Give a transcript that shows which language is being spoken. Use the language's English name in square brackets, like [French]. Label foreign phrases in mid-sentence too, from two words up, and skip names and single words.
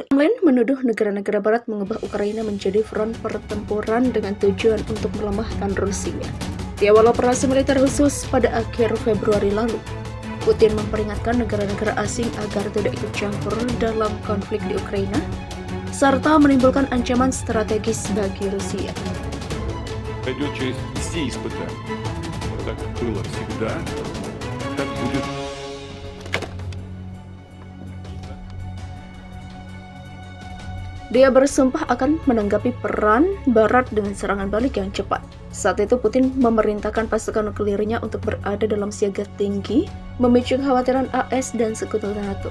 [Indonesian] Kremlin menuduh negara-negara barat mengubah Ukraina menjadi front pertempuran dengan tujuan untuk melemahkan Rusia. Di awal operasi militer khusus pada akhir Februari lalu, Putin memperingatkan negara-negara asing agar tidak ikut campur dalam konflik di Ukraina, serta menimbulkan ancaman strategis bagi Rusia. [Russian] Пройдет через все испытания. Так было всегда, так будет. [Indonesian] Dia bersumpah akan menanggapi peran Barat dengan serangan balik yang cepat. Saat itu Putin memerintahkan pasukan nuklirnya untuk berada dalam siaga tinggi, memicu kekhawatiran AS dan sekutu NATO.